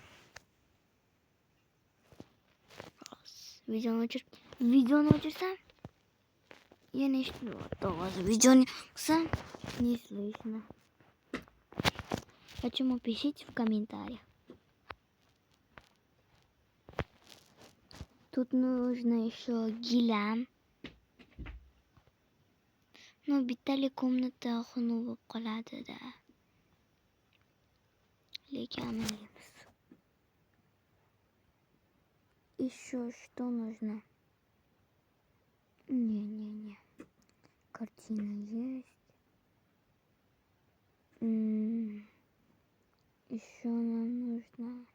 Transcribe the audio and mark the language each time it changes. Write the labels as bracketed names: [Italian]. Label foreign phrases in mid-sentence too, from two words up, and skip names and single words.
[Uzbek] Videoni o'chirsam yana eshitilyapti ovozi. Videoni yoqsam [Russian] не слышно. Почему? Пишите в комментариях. Тут нужно еще гилям. [Uzbek] Ну, bittali комната xunuk bo'lib qoladi-da. Lekin amaliyamiz. [Russian] Еще что нужно? Не. Картина есть. Еще нам нужно...